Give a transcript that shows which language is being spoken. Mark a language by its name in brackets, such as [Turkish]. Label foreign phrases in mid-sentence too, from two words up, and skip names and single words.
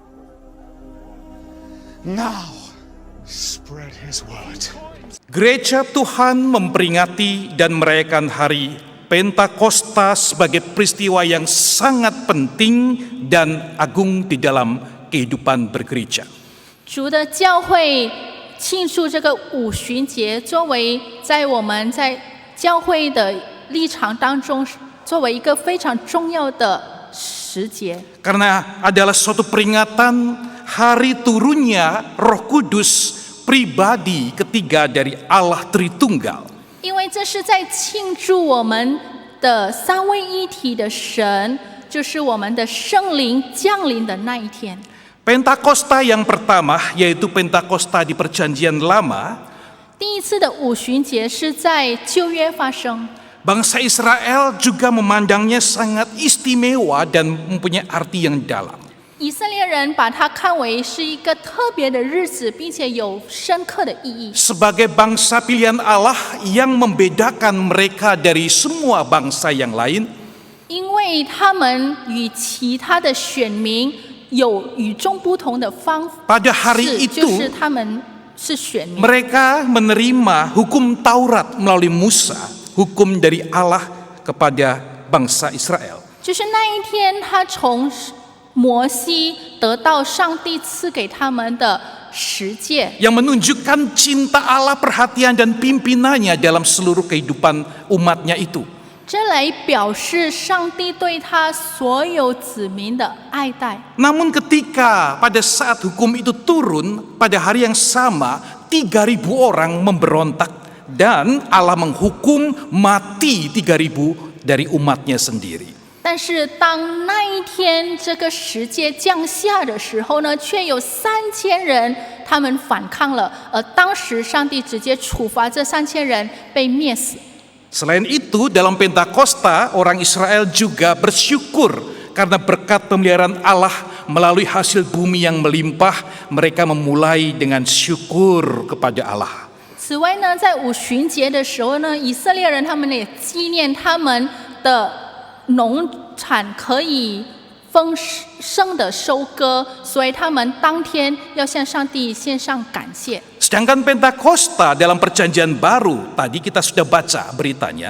[English] Now spread his word. [Indonesian] Gereja Tuhan memperingati dan merayakan hari Pentakosta sebagai peristiwa yang sangat penting dan agung di dalam kehidupan bergereja. [Chinese] 主的教会庆祝这个五旬节，作为在我们在教会的立场当中，作为一个非常重要的时节。 [Indonesian] Karena adalah suatu peringatan hari turunnya Roh Kudus pribadi ketiga dari Allah Tritunggal. [Chinese] 因为这是在庆祝我们的三位一体的神，就是我们的圣灵降临的那一天。 [Indonesian] Pentakosta yang pertama yaitu Pentakosta di Perjanjian Lama. [Chinese] 第一次的五旬节是在旧约发生。 [Indonesian] Bangsa Israel juga memandangnya sangat istimewa dan mempunyai arti yang dalam. [Chinese] 以色列人把它看为是一个特别的日子，并且有深刻的意义。 [Indonesian] Sebagai bangsa pilihan Allah yang membedakan mereka dari semua bangsa yang lain. [Chinese] 因为他们与其他的选民有与众不同的方式， [Indonesian] Pada hari [Chinese] 就 [Indonesian] itu [Chinese] 是他们是选民。 [Indonesian] mereka menerima hukum Taurat melalui Musa. hukum dari Allah kepada bangsa Israel. [Chinese] 就是那一天，他从摩西得到上帝赐给他们的十诫， [Indonesian] Yang menunjukkan cinta Allah, perhatian dan pimpinannya dalam seluruh kehidupan umatnya itu. [Chinese] 这来表示上帝对他所有子民的爱戴。 [Indonesian] Namun ketika pada saat hukum itu turun, pada hari yang sama 3.000 orang memberontak dan Allah menghukum mati 3.000 dari umatnya sendiri. [Chinese] 但是当那一天这个十诫降下的时候呢，却有3000人他们反抗了，而当时上帝直接处罚这3000人被灭死。 [Indonesian] Selain itu, dalam Pentakosta, orang Israel juga bersyukur karena berkat pemeliharaan Allah melalui hasil bumi yang melimpah, mereka memulai dengan syukur kepada Allah. [Chinese] 此外呢，在五旬节的时候呢，以色列人他们也纪念他们的农产可以丰盛的收割，所以他们当天要向上帝献上感谢。 [Indonesian] Sedangkan Pentakosta dalam perjanjian baru, tadi kita sudah baca beritanya,